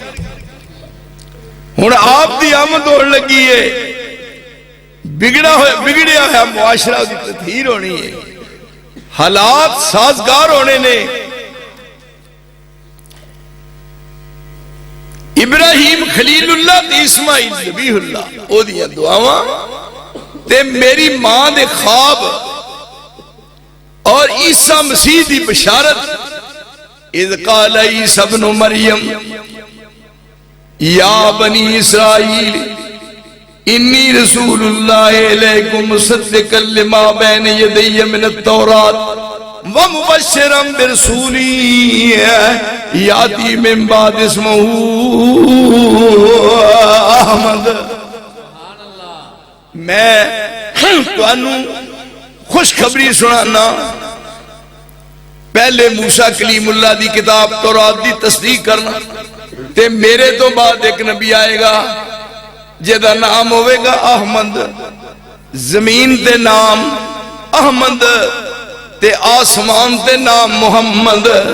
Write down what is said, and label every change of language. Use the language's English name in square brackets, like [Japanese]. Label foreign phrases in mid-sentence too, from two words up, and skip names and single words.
[Punjabi] ہن آپ دی آمد ہونے لگی ہے، بگڑیا ہوا معاشرہ دی تطہیر ہونی ہے، حالات سازگار ہونے نے. ابراہیم خلیل اللہ تے اسماعیل ذبیح اللہ او دیاں دعاواں تے میری ماں دے خواب اور عیسیٰ مسیح دی بشارت. [Arabic] اذ قال عیسیٰ ابن مریم یا بنی اسرائیل انی رسول اللہ علیکم مصدقا لما بین یدی من التوراۃ ومبشرا برسول یاتی من بعد اسمہ احمد. [Punjabi] میں تانوں خوشخبری سنانا. پہلے موسیٰ کلیم اللہ دی کتاب تورات دی تصدیق کرنا، تے میرے تو بعد ایک نبی آئے گا جہدا نام ہوئے گا احمد، زمین تے نام احمد تے آسمان تے نام محمد.